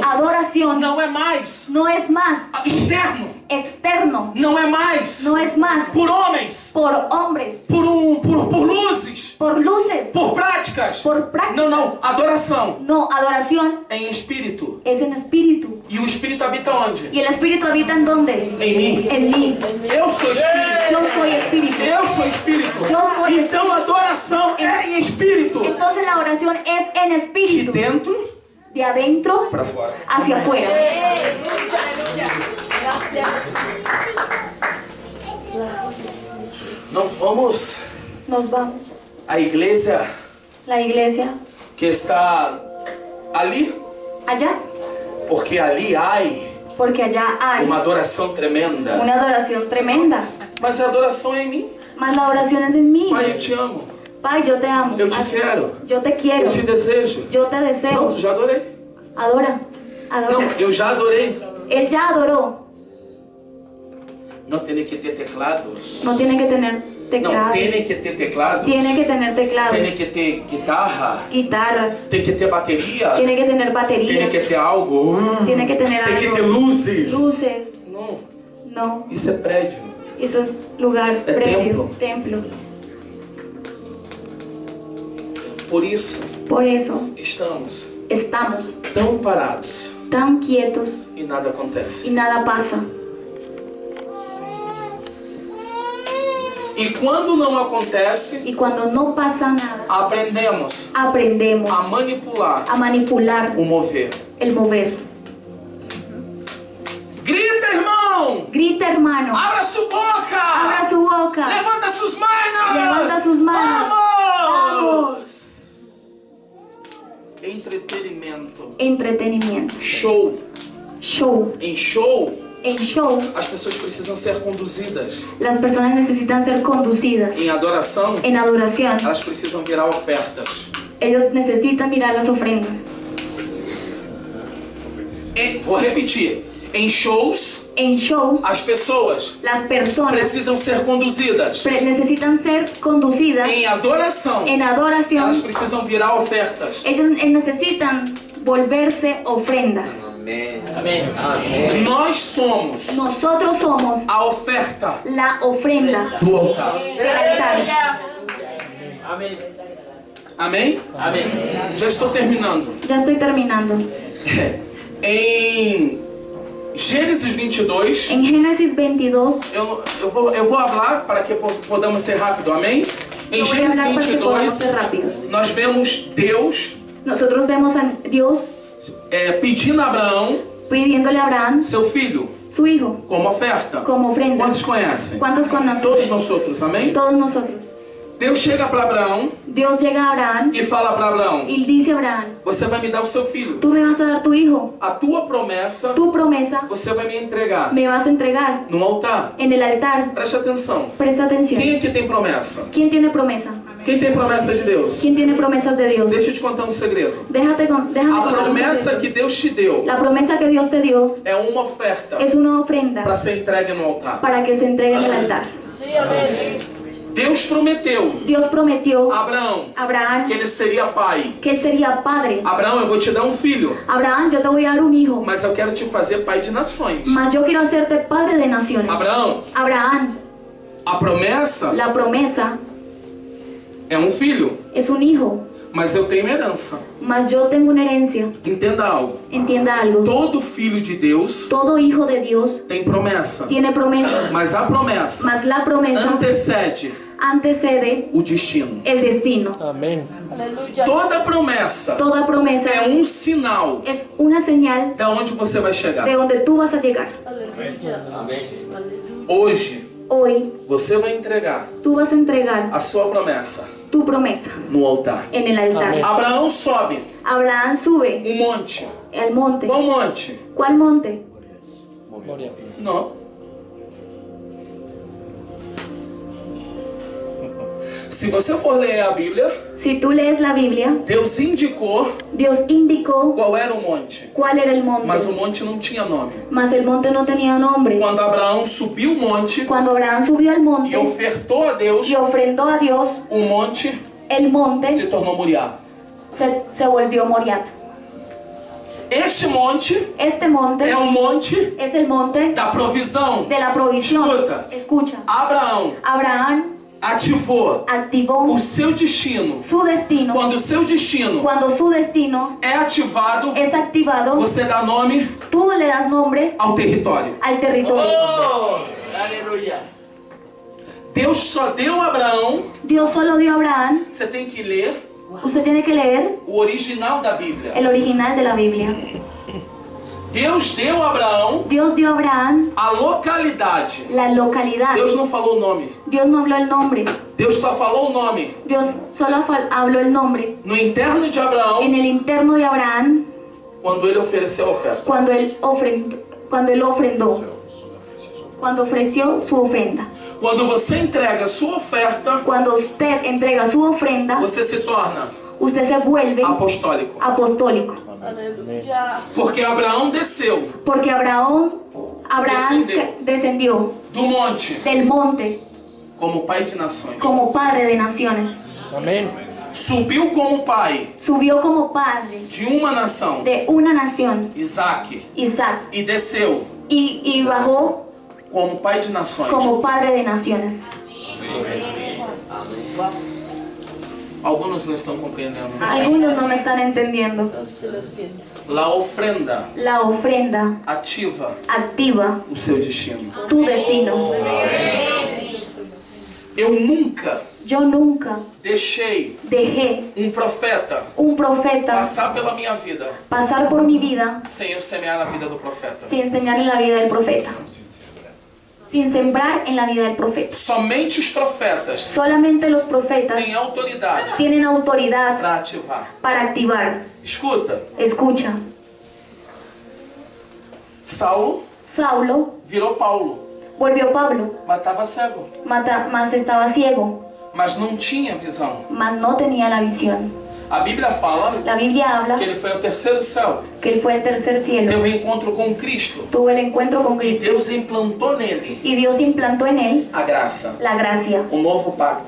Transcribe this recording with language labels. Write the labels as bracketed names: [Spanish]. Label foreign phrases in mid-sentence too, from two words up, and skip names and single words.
[Spanish] adoración [Portuguese] não é mais [Spanish] no es más [Portuguese] externo, [Spanish] externo, [Portuguese] não é mais [Spanish] no es más [Portuguese] por homens, [Spanish] por hombres, [Portuguese] por luzes, [Spanish] por luces, [Portuguese] por práticas. [Spanish] por prácticas. [Portuguese] Não, não. Adoração [Spanish] No, adoración [Portuguese] é em espírito. [Spanish] es en espíritu. [Portuguese] E o espírito habita onde? [Spanish] ¿Y el espíritu habita en dónde? [Portuguese] Em mim. [Spanish] En mí. [Portuguese] Eu sou espírito. [Spanish] Yo soy espíritu. [Portuguese] Eu sou espírito. Eu sou Então a adoração é em espírito. [Spanish] Entonces la oración es en [Portuguese] De [Spanish] espíritu, [Portuguese] dentro [Spanish] de adentro [Portuguese] para fora. [Spanish] hacia afuera. Gracias. [Portuguese] Não vamos [Spanish] Nos vamos. [Portuguese] à igreja [Spanish] La iglesia [Portuguese] que está ali, [Spanish] allá, [Portuguese] porque ali há [Spanish] porque allá hay [Portuguese] uma adoração tremenda. [Spanish] una adoración tremenda. [Portuguese] Mas a adoração é em mim. [Spanish] Mas la oración es en mí. [Portuguese] Pai, eu te amo. [Spanish] Pai, yo te amo. [Portuguese] Eu te quero. [Spanish] Yo te quiero. [Portuguese] Eu te desejo. [Spanish] Yo te deseo. [Portuguese] Pronto, já adorei. [Spanish] Adora. Adora. [Portuguese] Não, eu já adorei. [Spanish] Él ya adoró. [Portuguese] Não tem que ter teclados. [Spanish] No tiene que tener [Portuguese] Não, [Spanish] teclados. [Portuguese] tem que ter teclados. [Spanish] Tiene que tener teclados. [Portuguese] Tem que ter guitarra. [Spanish] Guitarras. [Portuguese] Tem que ter bateria. [Spanish] Tiene que tener [Portuguese] Tem [Spanish] batería. [Portuguese] que ter algo. [Spanish] Tiene que tener [Portuguese] Tem que [Spanish] algo. [Portuguese] ter luzes. [Spanish] Luces. [Portuguese] Não, [Spanish] No. [Portuguese] isso é prédio. [Spanish] Eso es lugar, [Portuguese] É [Spanish] predio, templo. [Portuguese] Por isso, [Spanish] Por eso [Portuguese] estamos [Spanish] estamos [Portuguese] tão parados [Spanish] tan quietos [Portuguese] e nada [Spanish] y [Portuguese] acontece. [Spanish] nada pasa. [Portuguese] E quando não acontece, [Spanish] Y cuando no pasa nada, [Portuguese] aprendemos [Spanish] aprendemos [Portuguese] a manipular [Spanish] a manipular [Portuguese] o mover. [Spanish] el mover. [Portuguese] Grita, irmão! [Spanish] Grita, hermano. [Portuguese] Abra sua boca! [Spanish] Abra su boca. [Portuguese] Levanta suas manos! [Spanish] Levanta sus manos. [Portuguese] Vamos! Entretenimento. [Spanish] Entretenimiento. [Portuguese] Show. [Spanish] Show. [Portuguese] Em show, [Spanish] En show, [Portuguese] as pessoas precisam ser conduzidas. [Spanish] las personas necesitan ser conducidas. [Portuguese] Em adoração, [Spanish] En adoración, [Portuguese] elas precisam virar ofertas. [Spanish] ellos necesitan mirar las ofrendas. [Portuguese] Vou repetir. Em shows, [Spanish] En shows, [Portuguese] as pessoas [Spanish] las personas [Portuguese] precisam ser conduzidas. [Spanish] necesitan ser conducidas [Portuguese] Em adoração, [Spanish] en adoración. [Portuguese] elas precisam virar ofertas. [Spanish] Ellos necesitan volverse ofrendas. [Portuguese] Amém. Amém. Amém. Nós somos [Spanish] Nosotros somos [Portuguese] a oferta [Spanish] la ofrenda [Portuguese] do altar. [Spanish] del altar. [Portuguese] Amém. Amém? Amém. Já estou terminando. [Spanish] Ya estoy terminando. [Portuguese] Em Gênesis 22, [Spanish] En Génesis 22, [Portuguese] eu vou falar para que podamos ser rápido, amém? Em [Spanish] yo voy a [Portuguese] Gênesis [Spanish] hablar para que podamos [Portuguese] 22, [Spanish] ser rápidos. [Portuguese] nós vemos Deus [Spanish] Nosotros vemos a Dios [Portuguese] pedindo a Abraão [Spanish] pidiéndole a Abraham [Portuguese] seu filho [Spanish] su hijo [Portuguese] como oferta. [Spanish] como ofrenda. [Portuguese] Quantos conhecem? [Spanish] ¿Cuántos conocen? [Portuguese] Todos nós outros, amém? [Spanish] Todos nosotros. [Portuguese] Deus chega para Abraão [Spanish] Dios llega a Abraham [Portuguese] e fala para Abraão: [Spanish] y dice a Abraham, [Portuguese] você vai me dar o seu filho. [Spanish] tú me vas a dar tu hijo, [Portuguese] A tua promessa [Spanish] tu promesa [Portuguese] você vai me entregar [Spanish] me vas a entregar [Portuguese] no altar. [Spanish] en el altar. [Portuguese] Preste atenção. [Spanish] Presta atención. [Portuguese] Quem aqui tem promessa? [Spanish] ¿Quién tiene promesa? [Portuguese] Quem tem promessa de Deus? [Spanish] ¿Quién tiene promesas de Dios? [Portuguese] Deixa eu te contar um segredo. [Spanish] Déjame [Portuguese] A [Spanish] contar un [Portuguese] promessa [Spanish] secreto. [Portuguese] que Deus te deu [Spanish] La promesa que Dios te dio [Portuguese] é uma oferta [Spanish] es una ofrenda [Portuguese] para ser entregue no altar. [Spanish] para que se entregue en el altar. [Portuguese] Sim, amém. Deus prometeu [Spanish] Dios prometió [Portuguese] a Abraão [Spanish] a Abraham [Portuguese] que ele seria pai. [Spanish] que él sería padre. [Portuguese] Abraão, eu vou te dar um filho, [Spanish] Abraham, yo te voy a dar un hijo, [Portuguese] mas eu quero te fazer pai de nações. [Spanish] mas yo quiero hacerte padre de naciones. [Portuguese] Abraão, [Spanish] Abraham, [Portuguese] a promessa [Spanish] la promesa [Portuguese] é um filho, [Spanish] es un hijo, [Portuguese] mas eu tenho herança. [Spanish] mas yo tengo una herencia. [Portuguese] Entenda algo. [Spanish] Entienda algo. [Portuguese] Todo filho de Deus [Spanish] Todo hijo de Dios [Portuguese] tem promessa, [Spanish] tiene promesas, [Portuguese] mas a promessa [Spanish] mas la promesa [Portuguese] antecede [Spanish] antecede [Portuguese] o destino. [Spanish] el destino. [Portuguese] Amém. Aleluia. Toda promessa [Spanish] Toda promesa [Portuguese] é um sinal [Spanish] es una señal [Portuguese] de onde você vai chegar. [Spanish] de donde tú vas a llegar. [Portuguese] Aleluia. Amém. Hoje [Spanish] Hoy [Portuguese] você vai entregar [Spanish] tú vas a entregar [Portuguese] a sua promessa [Spanish] tu promesa [Portuguese] no altar. [Spanish] en el altar. Amén. [Portuguese] Abraão sobe [Spanish] Abraham sube [Portuguese] um monte. [Spanish] al monte. [Portuguese] Qual monte? [Spanish] ¿Cuál monte? Moria. [Portuguese] Não. Se você for ler a Bíblia, [Spanish] Si tú lees la Biblia, [Portuguese] Deus indicou [Spanish] Dios indicó [Portuguese] qual era o monte, [Spanish] cuál era el monte, [Portuguese] mas o monte não tinha nome. [Spanish] mas el monte no tenía nombre. [Portuguese] Quando Abraão subiu o monte [Spanish] Cuando Abraham subió al [Portuguese] e [Spanish] monte [Portuguese] ofertou a Deus, [Spanish] y ofrendó a Dios, [Portuguese] o monte [Spanish] el monte [Portuguese] se tornou Moriá. [Spanish] se volvió Moriat. [Portuguese] Este monte [Spanish] Este monte [Portuguese] é um monte [Spanish] es el monte [Portuguese] da provisão. [Spanish] de la provisión. [Portuguese] Escuta. [Spanish] Escucha. [Portuguese] Abraão [Spanish] Abraham [Portuguese] ativou [Spanish] activó [Portuguese] o seu destino. [Spanish] su destino. [Portuguese] Quando o seu destino [Spanish] Cuando su destino [Portuguese] é ativado, [Spanish] es activado, [Portuguese] você dá nome [Spanish] tú le das nombre [Portuguese] ao território. [Spanish] al territorio. [Portuguese] Oh! Aleluia. Deus só deu a Abraão, [Spanish] Dios solo dio a Abraham. [Portuguese] você tem que ler [Spanish] Usted tiene que leer [Portuguese] o original da Bíblia. [Spanish] el original de la Biblia. [Portuguese] Deus deu a Abraão [Spanish] Dios dio a Abraham [Portuguese] a localidade. [Spanish] la localidad. [Portuguese] Deus não falou o nome. [Spanish] Dios no habló el nombre. [Portuguese] Deus só falou o nome. [Spanish] Dios solo habló el nombre. [Portuguese] No interno de [Spanish] En [Portuguese] Abraão, [Spanish] el interno de Abraham, [Portuguese] quando ele ofereceu a oferta. [Spanish] cuando él ofrendó, cuando ofreció su ofrenda. [Portuguese] Quando você entrega a sua oferta, [Spanish] Cuando usted entrega su ofrenda, [Portuguese] você se torna [Spanish] usted se vuelve [Portuguese] apostólico. [Spanish] apostólico. [Portuguese] Aleluia. Porque Abraão desceu [Spanish] Porque Abraham descendió [Portuguese] do monte [Spanish] del monte [Portuguese] como pai de nações. [Spanish] como padre de naciones. [Portuguese] Amém. Subiu como pai [Spanish] Subió como padre [Portuguese] de uma nação, [Spanish] de una nación, [Portuguese] Isaac, [Spanish] Isaac, [Portuguese] e desceu [Spanish] y bajó [Portuguese] como pai de nações. [Spanish] como padre de naciones. [Portuguese] Alguns não estão compreendendo. [Spanish] Algunos no me están entendiendo. Não se lo entiende. La ofrenda La ofrenda [Portuguese] ativa [Spanish] activa [Portuguese] o seu destino. [Spanish] tu destino. [Portuguese] Eu nunca [Spanish] Yo nunca [Portuguese] deixei [Spanish] dejé [Portuguese] profeta [Spanish] un profeta [Portuguese] passar pela minha vida [Spanish] pasar por mi vida [Portuguese] sem eu semear na vida do profeta. [Spanish] sin enseñar en la vida del profeta, sin sembrar en la vida del profeta. [Portuguese] Somente os profetas [Spanish] Solamente los profetas [Portuguese] têm autoridade [Spanish] tienen autoridad [Portuguese] para ativar. [Spanish] para activar. [Portuguese] Escuta, [Spanish] Escucha, [Portuguese] Saulo [Spanish] Saulo [Portuguese] virou Paulo, [Spanish] volvió Pablo, [Portuguese] mas estava cego, [Spanish] mas estaba ciego, [Portuguese] mas não tinha visão. [Spanish] mas no tenía la visión. [Portuguese] A Bíblia fala [Spanish] La Biblia habla [Portuguese] que ele foi ao terceiro céu, [Spanish] que él fue al tercer cielo, [Portuguese] teve um encontro com Cristo [Spanish] tuvo el encuentro con [Portuguese] e [Spanish] Cristo [Portuguese] Deus implantou nele [Spanish] y Dios implantó en él [Portuguese] a graça, [Spanish] la gracia, [Portuguese] o novo pacto.